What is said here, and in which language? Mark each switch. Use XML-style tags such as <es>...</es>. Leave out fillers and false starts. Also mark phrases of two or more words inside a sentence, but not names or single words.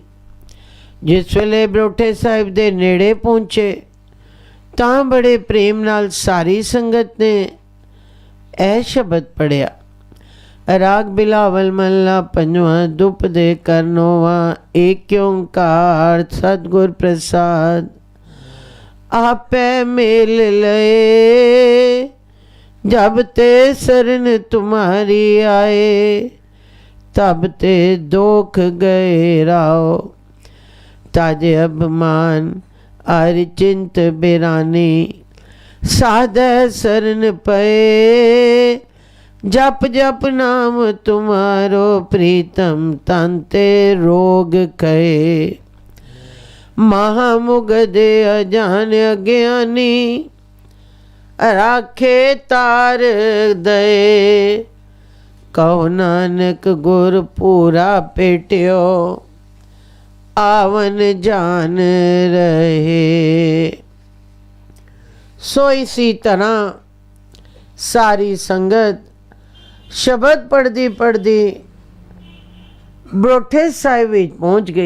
<pa>ਜਿਸ ਵੇਲੇ ਬਰੋਠੇ ਸਾਹਿਬ ਦੇ ਨੇੜੇ ਪਹੁੰਚੇ ਤਾਂ ਬੜੇ ਪ੍ਰੇਮ ਨਾਲ ਸਾਰੀ ਸੰਗਤ ਨੇ ਇਹ ਸ਼ਬਦ ਪੜਿਆ, ਰਾਗ ਬਿਲਾਵਲ ਮਹਲਾ ਪੰਜਵਾਂ, ਦੁਪ ਦੇ ਕਰਨੋਵਾ, ਏਕ ਓੰਕਾਰ ਸਤਿਗੁਰ ਪ੍ਰਸਾਦ।</pa> <bra>आपे मेल लए जब ते शरण तुम्हारी आए, तब ते दोख गए राओ। ताजे अभिमान आर चिंत बिरानी, साध शरण पए। जप जप नाम तुम्हारो प्रीतम, तांते रोग कहे। महामुगद अजान अज्ञानी, राखे तार दए। कहो नानक गुर पूरा पेटियो, आवन जान रहे।</bra> <pa>ਸੋ ਇਸੇ ਤਰ੍ਹਾਂ ਸਾਰੀ ਸੰਗਤ ਸ਼ਬਦ ਪੜ੍ਹਦੀ ਪੜ੍ਹਦੀ ਬਰੋਠੇ ਸਾਹਿਬ ਵਿਚ ਪਹੁੰਚ ਗਈ।</pa>